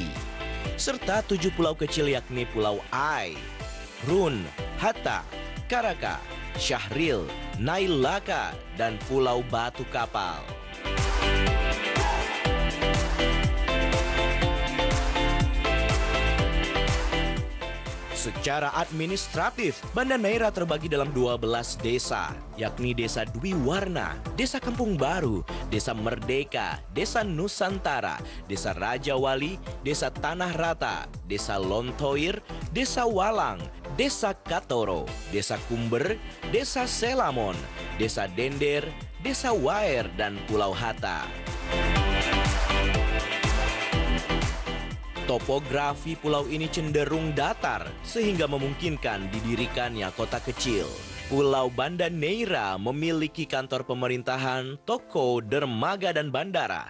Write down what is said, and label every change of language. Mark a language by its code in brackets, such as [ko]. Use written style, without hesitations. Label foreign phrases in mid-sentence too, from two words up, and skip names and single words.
[id] Serta 7 pulau kecil yakni Pulau Ai, Run, Hatta, Karaka, Syahril, Nailaka, dan Pulau Batu Kapal. Secara administratif, Banda Neira terbagi dalam 12 desa, yakni Desa Dwi Warna, Desa Kampung Baru, Desa Merdeka, Desa Nusantara, Desa Raja Wali, Desa Tanah Rata, Desa Lontoir, Desa Walang, Desa Katoro, Desa Kumber, Desa Selamon, Desa Dender, Desa Waer, dan Pulau Hatta. Topografi pulau ini cenderung datar sehingga memungkinkan didirikannya kota kecil. Pulau Banda Neira memiliki kantor pemerintahan, toko, dermaga, dan bandara.